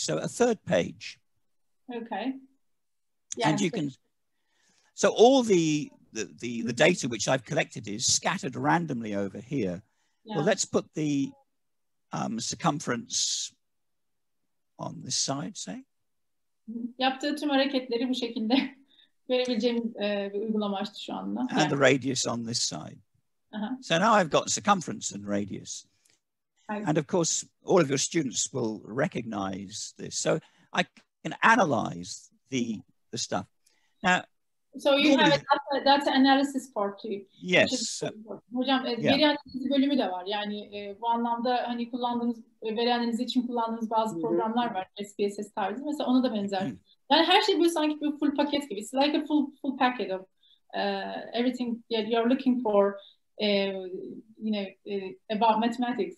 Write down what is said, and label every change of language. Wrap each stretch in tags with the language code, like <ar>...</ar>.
<en>So a third page. Okay. Yeah. And you can, so all the data which I've collected is scattered randomly over here. Yeah. Well, let's put the circumference on this side, say.</en> <tr>Yaptığı tüm hareketleri bu şekilde verebileceğim bir uygulama açtı şu anda.</tr> <en>And the radius on this side. So now I've got circumference and radius. And of course, all of your students will recognize this. So I can analyze the stuff. Now, so you have a data analysis part too. Yes.</en> <tr>Hocam veri analizi bölümü de var. Yani bu anlamda hani kullandığınız, veri analizi için kullandığınız bazı programlar var. SPSS tarzı. Mesela ona da benzer. Yani her şey böyle sanki bir full paket gibi.</tr> <en>It's like a full packet of everything you're looking for, you know, about mathematics.</en>